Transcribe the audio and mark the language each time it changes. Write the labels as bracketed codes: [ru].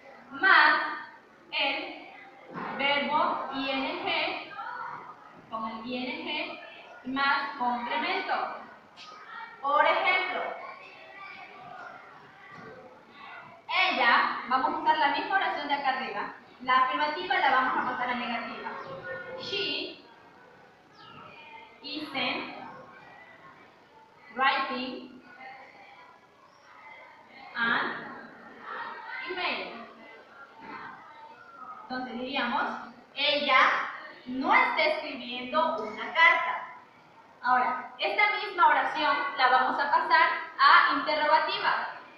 [es] Más el verbo ing con el ing y más complemento. Por ejemplo, ella, vamos a usar la misma oración de acá arriba. La afirmativa la vamos a pasar a negativa. [en] She isn't writing an email. [es] Entonces diríamos, ella no está escribiendo una carta. Ahora, esta misma oración la vamos a pasar a interrogativa.